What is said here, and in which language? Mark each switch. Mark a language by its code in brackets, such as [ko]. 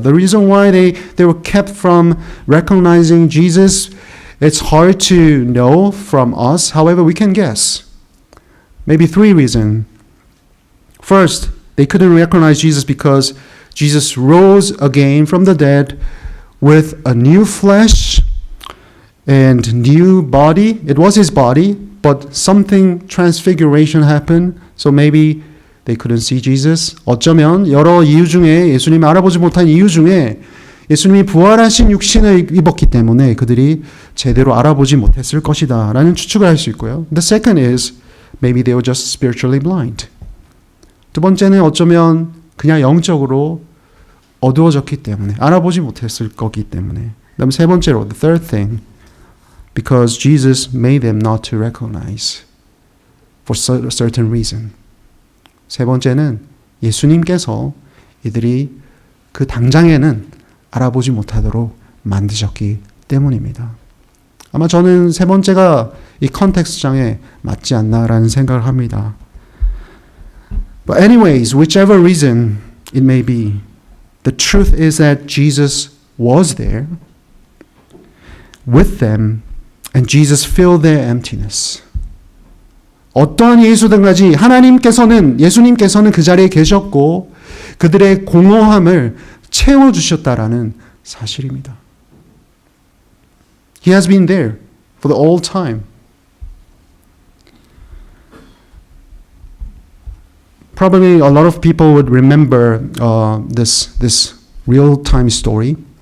[en] The reason why they were kept from recognizing Jesus, it's hard to know from us. However, we can guess. Maybe 3 reasons. First, they couldn't recognize Jesus because Jesus rose again from the dead with a new flesh and new body. It was his body, but something transfiguration happened. So maybe they couldn't see Jesus. [ko] 어쩌면 여러 이유 중에 예수님을 알아보지 못한 이유 중에 예수님이 부활하신 육신을 입었기 때문에 그들이 제대로 알아보지 못했을 것이다 라는 추측을 할 수 있고요. [en] The second is maybe they were just spiritually blind. [ko] 두 번째는 어쩌면 그냥 영적으로 어두워졌기 때문에 알아보지 못했을 거기 때문에. 그다음 세 번째로 [en] the third thing, because Jesus made them not to recognize for a certain reason. [ko] 세 번째는 예수님께서 이들이 그 당장에는 알아보지 못하도록 만드셨기 때문입니다. 아마 저는 세 번째가 이 컨텍스트장에 맞지 않나라는 생각을 합니다. [en] But anyways, whichever reason it may be, the truth is that Jesus was there with them and Jesus filled their emptiness. [ko] 어떠한 예수든 가지 예수님께서는 그 자리에 계셨고 그들의 공허함을 채워주셨다라는 사실입니다. [en] He has been there for the whole time. Probably a lot of people would remember this real-time story.